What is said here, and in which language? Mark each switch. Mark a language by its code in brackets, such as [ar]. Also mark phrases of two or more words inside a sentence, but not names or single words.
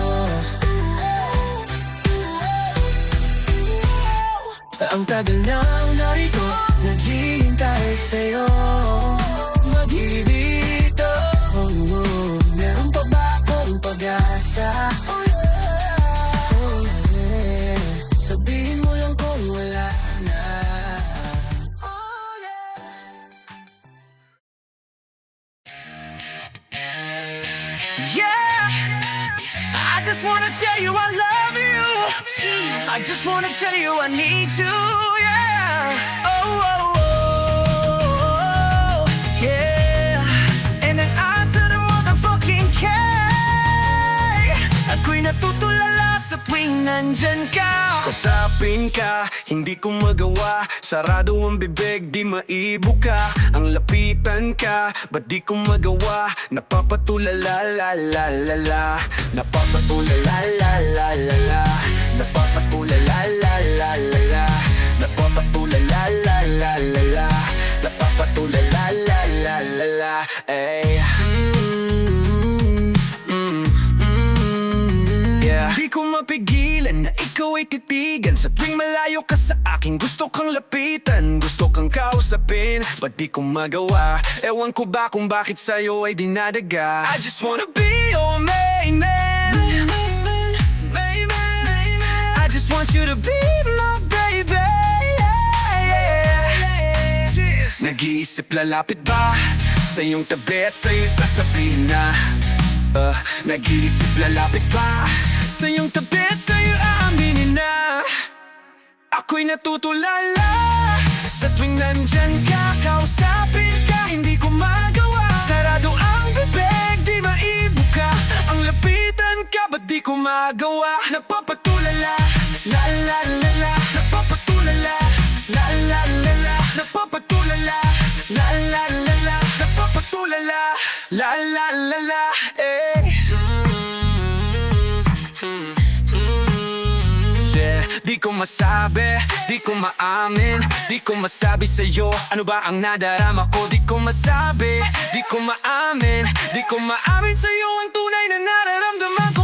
[tl] Ang tagal nang narito, naghihintay sa'yo. Mag-ibig to, meron pa ba akong pag-asa? Sabihin mo lang kung wala na. [en] Yeah, I just wanna tell you I love you. I just wanna tell you I need you, yeah. Oh, oh, oh, yeah. And then I to the motherfucking K. [tl] Ako'y natutulala sa tuwing nandyan ka. Kausapin ka, hindi ko magawa. Sarado ang bibig, di maibuka. Ang lapitan ka, ba't di ko magawa? Napapatulala, la la la la. Napapatulala, la la la la. Napapatulala, la la la la. Napapatulala, la la la la. Napapatulala, la la la la. Ay. Di ko mapigilan na ikaw ay titigan. Sa tuwing malayo ka sa akin, gusto kang lapitan, gusto kang kausapin, ba't di ko magawa? Ewan ko ba kung bakit sa'yo ay dinadaga. [en] I just wanna be your main man. I just want you to be my baby. [tl] Nag-iisip lalapit ba sa iyong tabi at sa'yo sasabihin na nag-iisip lalapit ba sa iyong tabi at sa'yo aaminin na ako'y natutulala sa tuwing nandyan ka. Kausapin ka, hindi ko magawa. Sarado ang bibig, di maibuka. Ang lapitan ka, ba't di ko magawa? Napapatulala, la la la la. Napapatulala, la la la la. Napapatulala, la la la la. Napapatulala, la la la la. Di ko masabi, di ko maamin, di ko masabi sa'yo ano ba ang nadarama ko. Di ko masabi, di ko maamin, di ko maamin sa'yo ang tunay na nararamdaman ko.